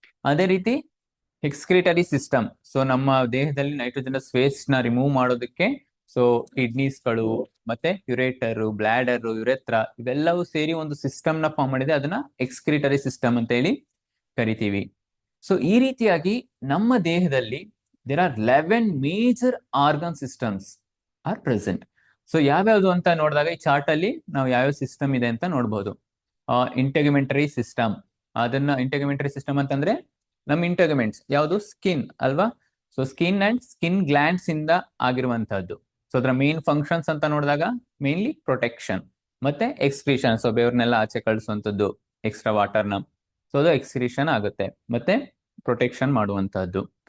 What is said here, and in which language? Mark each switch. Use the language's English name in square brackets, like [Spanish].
[Kannada] ಅದೇ ರೀತಿ excretory system. So ನಮ್ಮ ದೇಹದಲ್ಲಿ ನೈಟ್ರೋಜನಸ್ ವೇಸ್ಟ್ ನ ರಿಮೂವ್ ಮಾಡೋದಕ್ಕೆ ಸೊ ಕಿಡ್ನೀಸ್ಗಳು ಮತ್ತೆ ಯುರೇಟರ್, ಬ್ಲಾಡರ್, ಯುರೆತ್ರ ಇವೆಲ್ಲವೂ ಸೇರಿ ಒಂದು ಸಿಸ್ಟಮ್ ನ ಫಾರ್ಮ್ ಮಾಡಿದೆ, ಅದನ್ನ ಎಕ್ಸ್ಕ್ರಿಟರಿ ಸಿಸ್ಟಮ್ ಅಂತ ಹೇಳಿ ಕರಿತೀವಿ. ಸೊ ಈ ರೀತಿಯಾಗಿ ನಮ್ಮ ದೇಹದಲ್ಲಿ [English] there are 11 major organ systems are present. [Kannada] So ಯಾವ್ಯಾವ್ದು ಅಂತ ನೋಡಿದಾಗ ಈ ಚಾರ್ಟ್ ಅಲ್ಲಿ ನಾವು ಯಾವ್ಯಾವ ಸಿಸ್ಟಮ್ ಇದೆ ಅಂತ ನೋಡ್ಬೋದು. ಇಂಟೆಗ್ಯುಮೆಂಟರಿ ಸಿಸ್ಟಮ್, ಅದನ್ನ ಇಂಟೆಗ್ಯುಮೆಂಟರಿ ಸಿಸ್ಟಮ್ ಅಂತಂದ್ರೆ ನಮ್ಮ ಇಂಟೆಗ್ಯುಮೆಂಟ್ಸ್ ಯಾವುದು ಸ್ಕಿನ್ ಅಲ್ವಾ. So skin and skin glands ಇಂದ ಆಗಿರುವಂತಹದ್ದು. ಸೊ ಅದರ ಮೇನ್ ಫಂಕ್ಷನ್ಸ್ ಅಂತ ನೋಡಿದಾಗ ಮೇನ್ಲಿ ಪ್ರೊಟೆಕ್ಷನ್ ಮತ್ತೆ ಎಕ್ಸ್ಕ್ರೀಷನ್, ಸೊ ಬೆವ್ರನ್ನೆಲ್ಲ ಆಚೆ ಕಳಿಸುವಂತದ್ದು, ಎಕ್ಸ್ಟ್ರಾ ವಾಟರ್ನ, ಸೊ ಅದು ಎಕ್ಸ್ಕ್ರೀಷನ್ ಆಗುತ್ತೆ ಮತ್ತೆ ಪ್ರೊಟೆಕ್ಷನ್ ಮಾಡುವಂತಹದ್ದು.